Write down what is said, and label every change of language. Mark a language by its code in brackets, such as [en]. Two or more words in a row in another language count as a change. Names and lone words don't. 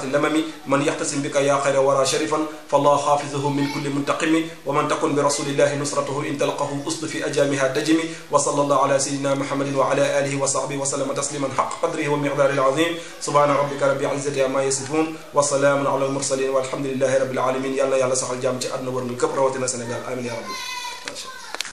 [ar] اللمم من يحتسم بك يا خير ورى شرفا فالله حافظه من كل منتقم ومن تكن برسول الله نصرته إن تلقه أصل في أجامها تجم وصلى الله على سيدنا محمد وعلى آله وصحبه وسلم تسليما حق قدره ومقداره العظيم سبحان ربك رب العزة عما يصفون وسلام على المرسلين والحمد لله رب العالمين يلا يلا [wo] saxal jàmm ci àdduna wër ngal këpp rawatina Sénégal [ar] آمين يا ربي الله.